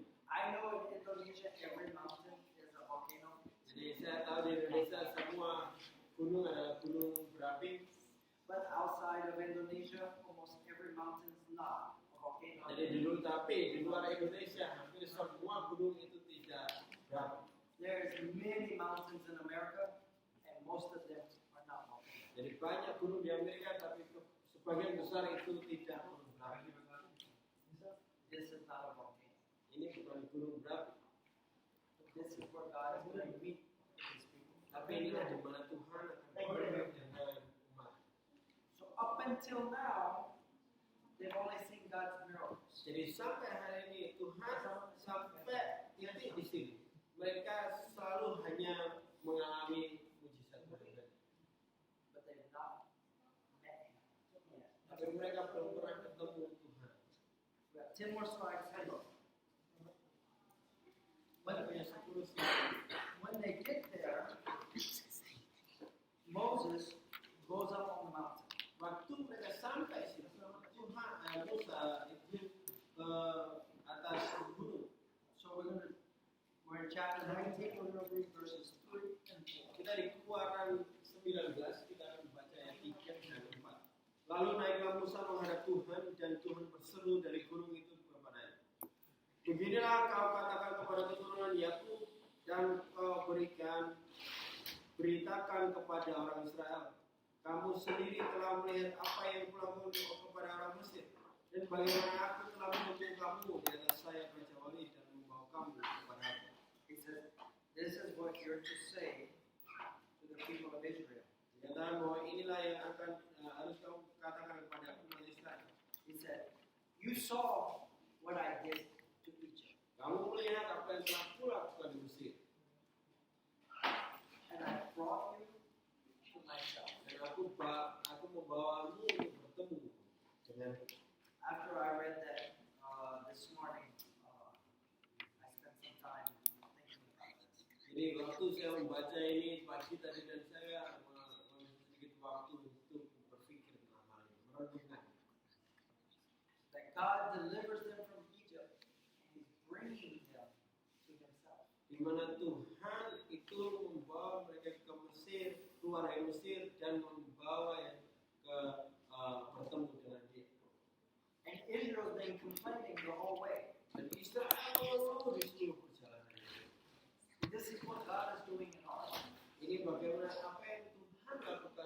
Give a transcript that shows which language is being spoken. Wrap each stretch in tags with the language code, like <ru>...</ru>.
<en>I know in Indonesia every mountain is a volcano.</en> <id>Jadi saya tahu di Indonesia semua gunung adalah gunung berapi.</id> <en>But outside of Indonesia, almost every mountain is not a volcano.</en> <id>Jadi di luar Indonesia hampir semua gunung itu tidak berapi.</id> <en>There's many mountains in America, and most of them are not volcanoes.</en> <id>Jadi banyak gunung di Amerika tapi sebagian besar itu tidak gunung berapi.</id> <en>This is not a volcano.</en> <id>Ini bukan gunung berapi.</id> <en>This is where God is going to meet His people.</en> <id>Tapi inilah di mana Tuhan akan bertemu dengan umat.</id> <en>So up until now, they've only seen God's miracles.</en> <id>Jadi sampai hari ini Tuhan sampai titik di sini. Mereka selalu hanya mengalami mujizat Tuhan.</id> <en>But they've not met Him yet.</en> <id>Tapi mereka belum pernah ketemu Tuhan.</id> <en>We have 10 more slides.</en> <id>Mereka punya 10 slide.</id> <en>When they get there, Moses goes up on the mountain.</en> <id>Waktu mereka sampai sini, Tuhan Musa itu ke atas gunung.</id> <en>So we're in chapter 19, we're going to read verses 3 and 4.</en> <id>Kita di Keluaran 19 kita akan membaca ayat 3 dan 4. Lalu naiklah Musa menghadap Tuhan dan Tuhan berseru dari gunung itu kepadanya. Beginilah kau katakan kepada keturunan Yakub dan kau beritakan kepada orang Israel. Kamu sendiri telah melihat apa yang kulakukan kepada orang Mesir dan bagaimana aku telah menuntun kamu di atas sayap Raja Wali dan membawa kamu kepada aku.</id> <en>He says, this is what you're to say to the people of Israel.</en> <id>Dikatakan bahwa inilah yang akan harus kamu katakan kepada umat Israel.</id> <en>He said, you saw what I did to Egypt,</en> <id>Kamu melihat apa yang telah kulakukan di Mesir</id> <en>and I brought you to myself.</en> <id>dan aku membawamu untuk bertemu dengan.</id> <en>After I read that this morning, I spent some time thinking about this.</en> <id>Jadi waktu saya membaca ini pagi tadi dan saya mengambil sedikit waktu untuk berpikir tentang hal ini, merenungkan.</id> <en>That God delivers them from Egypt, and He's bringing them to Himself.</en> <id>Di mana Tuhan itu membawa mereka ke Mesir, keluar dari Mesir dan membawa yang ke bertemu dengan Dia.</id> <en>And Israel's been complaining the whole way.</en> <id>Dan Israel mengeluh di seluruh perjalanan ini.</id> <en>This is what God is doing in our life.</en> <id>Ini bagaimana apa yang Tuhan lakukan</id>